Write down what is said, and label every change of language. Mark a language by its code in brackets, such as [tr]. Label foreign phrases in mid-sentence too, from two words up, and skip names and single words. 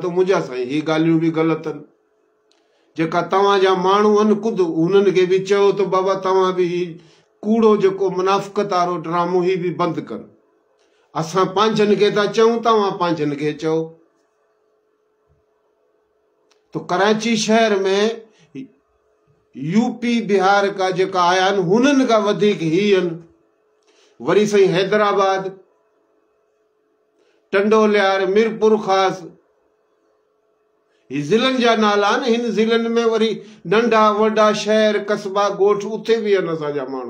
[sd] तो मुंहिंजा साईं ही ॻाल्हियूं बि ग़लति आहिनि। जेका तव्हांजा माण्हू आहिनि ख़ुदि उन्हनि खे बि चयो तो बाबा तव्हां बि ही कूड़ो जेको मुनाफ़िक़त वारो ड्रामो ही बि बंदि कनि। असां पंहिंजनि खे था चऊं, तव्हां पंहिंजनि खे चओ। तो कराची शहर में यूपी बिहार का जेका आया आहिनि, हुननि खां वधीक ही आहिनि। वरी साईं हैदराबाद, टंडोलियार, मीरपुर ख़ास, ही ज़िलनि जा नाला आहिनि। हिन ज़िलनि में वरी नंढा वॾा शहर, कस्बा, ॻोठ, उते बि आहिनि असांजा माण्हू।